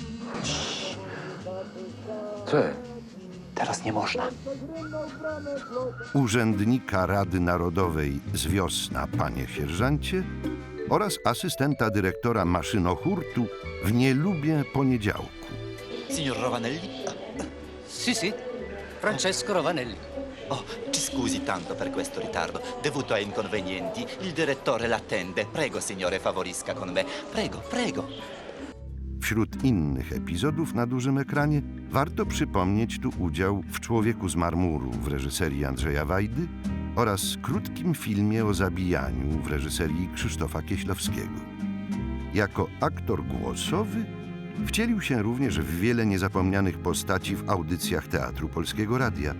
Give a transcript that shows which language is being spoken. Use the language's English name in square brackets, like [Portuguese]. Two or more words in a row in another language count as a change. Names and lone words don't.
[Polish] Co? Teraz nie można. Urzędnika Rady Narodowej z Wiosna, panie sierżancie, oraz asystenta dyrektora maszynohurtu w Nie lubię poniedziałku. [Italian] Signor Rovanelli? Sì, sì. Francesco Rovanelli. Oh, ci scusi tanto per questo ritardo. Dovuto a inconvenienti, il direttore l'attende. Prego, signore, favorisca con me. Prego, prego. [Polish] Wśród innych epizodów na dużym ekranie warto przypomnieć tu udział w Człowieku z marmuru w reżyserii Andrzeja Wajdy oraz krótkim filmie o zabijaniu w reżyserii Krzysztofa Kieślowskiego. Jako aktor głosowy wcielił się również w wiele niezapomnianych postaci w audycjach Teatru Polskiego Radia.